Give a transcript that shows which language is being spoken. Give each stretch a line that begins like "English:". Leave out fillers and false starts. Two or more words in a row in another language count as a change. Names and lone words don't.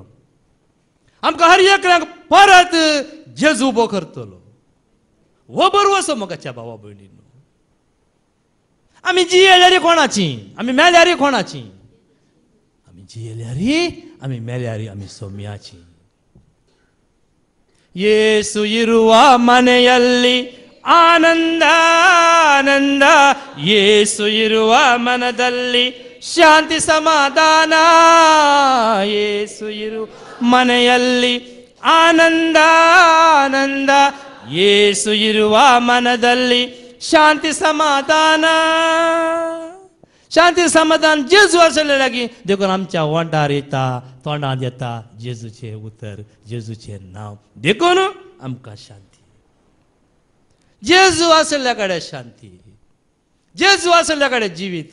Konkani: आमकां हर एकल्याक परत जेजू उबो करतलो. हो बरवसो मोगाच्या भावा भयणीनो. आमी जियेल्यारी कोणाची? आमी मेल्यारी कोणाची? आमी जियेल्यारी, आमी मेल्यारी आमी सोम्याची.
Kannada: ಯೇಸು ಇರುವ ಮನೆಯಲ್ಲಿ ಆನಂದ ಆನಂದ, ಯೇಸು ಇರುವ ಮನದಲ್ಲಿ ಶಾಂತಿ ಸಮಾಧಾನ. ಯೇಸು ಇರುವ ಮನೆಯಲ್ಲಿ ಆನಂದ ಆನಂದ, ಯೇಸು ಇರುವ ಮನದಲ್ಲಿ ಶಾಂತಿ ಸಮಾಧಾನ.
Konkani: शांती समाधान जेजू आसले लागी देखून आमच्या वांटार येता, तोंडांत येता जेजूचें उतर, जेजूचें नांव. देखून आमकां शांती. जेजू आसल्या कडेन शांती, जेजू आसल्या कडेन जिवीत.